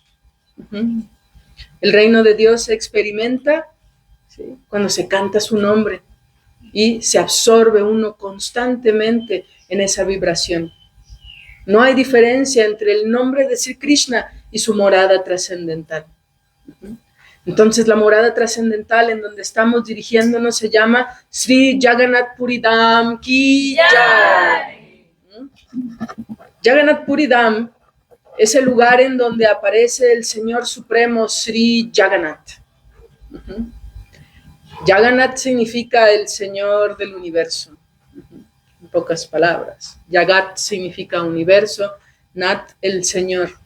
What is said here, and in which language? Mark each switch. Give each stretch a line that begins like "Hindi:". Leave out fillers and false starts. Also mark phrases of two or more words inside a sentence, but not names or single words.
Spanish: El reino de Dios se experimenta, ¿sí?, cuando se canta su nombre y se absorbe uno constantemente en esa vibración. No hay diferencia entre el nombre de Sri Krishna y su morada trascendental. Entonces la morada trascendental en donde estamos dirigiéndonos se llama Sri Jagannath Puri Dham
Hindi: की जय.
Spanish: Jagannath Puri Dham es el lugar en donde aparece el Señor Supremo Sri Jagannath. Jagannath significa el Señor del universo, en pocas palabras. Jagat significa universo, Nath el Señor.